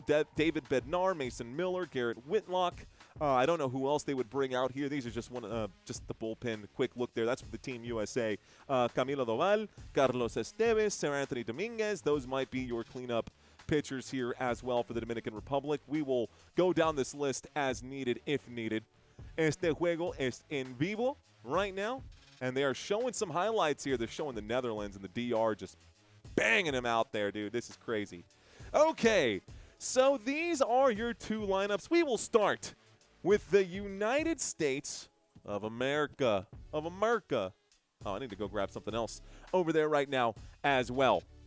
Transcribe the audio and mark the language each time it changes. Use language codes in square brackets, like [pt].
[en] David Bednar, Mason Miller, Garrett Whitlock. I don't know who else they would bring out here. These are just just the bullpen. Quick look there. That's for the Team USA. Camilo Doval, Carlos Esteves, Sir Anthony Dominguez. Those might be your cleanup pitchers here as well for the Dominican Republic. We will go down this list as needed if needed. [es] Este juego es en vivo [en] right now. And they are showing some highlights here. They're showing the Netherlands and the DR just banging them out there, dude. This is crazy. Okay, so these are your 2 lineups. We will start with the United States of America. Oh, I need to go grab something else over there right now as well.